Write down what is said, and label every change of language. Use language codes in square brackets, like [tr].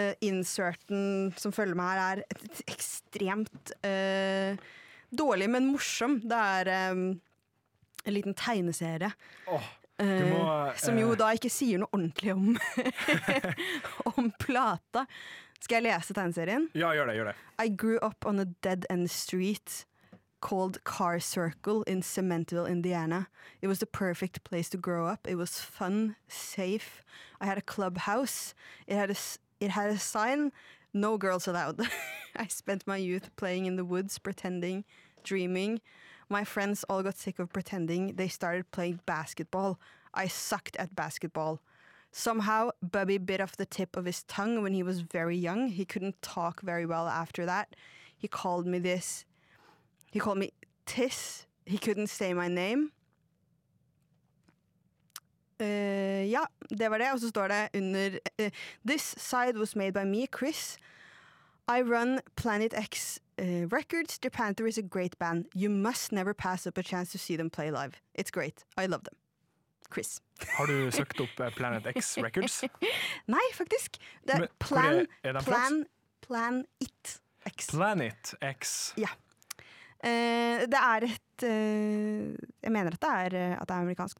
[no] Inserten som følger meg her et ekstremt dårlig, men morsom. Det en liten tegneserie. Åh. Som jo da ikke sier noe ordentlig om om plata. Skal jeg lese tegneserien? Ja, gjør det, gjør det. [en] I grew up on a dead end street called Car Circle in Cementville, Indiana. It was the perfect place to grow up. It was fun, safe. I had a clubhouse. It had a sign, no girls allowed. I spent my youth playing in the woods, pretending, dreaming. My friends all got sick of pretending. They started playing basketball. I sucked at basketball. Somehow, Bubby bit off the tip of his tongue when he was very young. He couldn't talk very well after that. He called me this. He called me Tiss. He couldn't say my name. [no] Ja, det var det. Og så står det under... [en] this side was made by me, Chris. I run Planet X... Records, The Panther is a great band. You must never pass up a chance to see them play live. It's great. I love them. Chris. [no] Har du søkt opp Planet X Records? Nei, faktisk. Det men, plan, er det plan, plan It X. Planet X? Ja. Det et... jeg mener at det amerikansk.